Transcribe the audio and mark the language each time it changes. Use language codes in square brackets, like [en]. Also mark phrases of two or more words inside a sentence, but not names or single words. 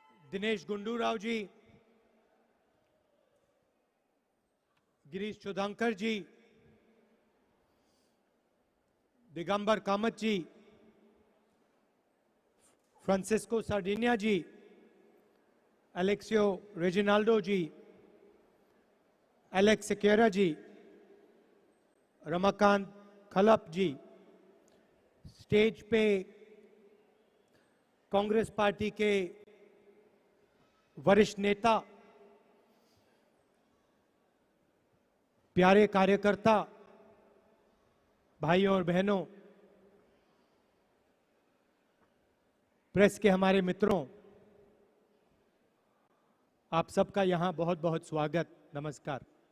[hi] दिनेश गुंडूराव जी, गिरीश चौधंकर जी, दिगंबर कामत जी, फ्रांसिस्को सार्डिनिया जी, एलेक्सियो रेजिनाल्डो जी, एलेक्स सेक्यूरा जी, रमाकांत खलप जी, स्टेज पे कांग्रेस पार्टी के वरिष्ठ नेता, प्यारे कार्यकर्ता, भाइयों और बहनों, प्रेस के हमारे मित्रों, आप सबका यहां बहुत बहुत स्वागत, नमस्कार।